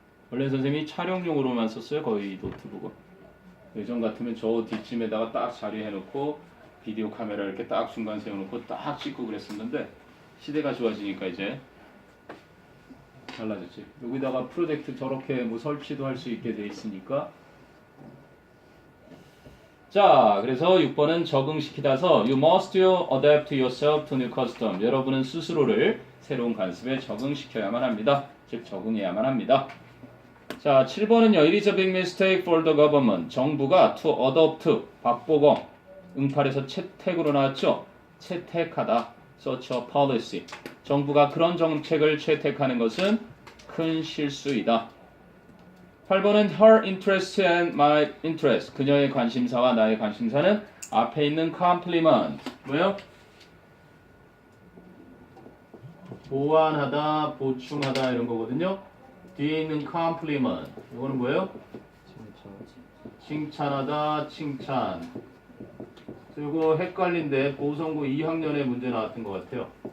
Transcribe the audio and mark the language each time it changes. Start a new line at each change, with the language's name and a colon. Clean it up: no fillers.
Korean: 원래 선생님이 촬영용으로만 썼어요. 거의 노트북은. 예전 같으면 저 뒷짐에다가 딱 자리해놓고 비디오 카메라 이렇게 딱 중간 세워놓고 딱 찍고 그랬었는데 시대가 좋아지니까 이제 달라졌지. 여기다가 프로젝트 저렇게 뭐 설치도 할 수 있게 돼 있으니까. 자, 그래서 6번은 적응시키다서
English: You must adapt yourself to new custom.
Korean: 여러분은 스스로를 새로운 관습에 적응시켜야만 합니다. 즉 적응해야만 합니다. 자, 7번은요.
English: It is a big mistake for the government.
Korean: 정부가
English: to adopt,
Korean: 박보검, 응팔에서 채택으로 나왔죠. 채택하다,
English: such a policy.
Korean: 정부가 그런 정책을 채택하는 것은 큰 실수이다. 8번은
English: her interest and my interest.
Korean: 그녀의 관심사와 나의 관심사는 앞에 있는 complement. 뭐예요? 보완하다, 보충하다 이런 거거든요. 뒤에 있는 complement. 이거는 뭐예요? 칭찬하다, 칭찬. 이거 헷갈린데 보성고 2학년에 문제 나왔던 것 같아요.